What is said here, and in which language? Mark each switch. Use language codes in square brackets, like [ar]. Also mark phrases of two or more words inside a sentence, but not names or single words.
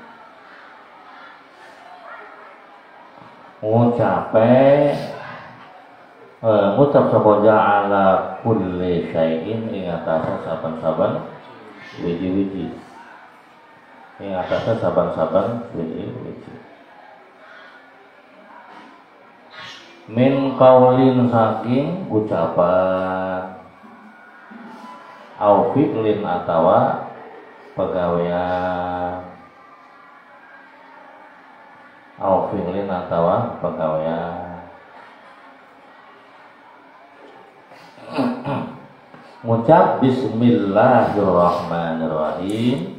[jv] Ngucap soko [ar] على كل شيء [jv] ing atase saben-saben wiji-wiji. Ing atase saben-saben wiji-wiji. [ar] من قول [jv] saking ucapan [ar] أو فعل [jv] atawa pegawean. [ar] أو فعل [jv] atawa pegawean. Ngucap bismillahirrahmanirrahim.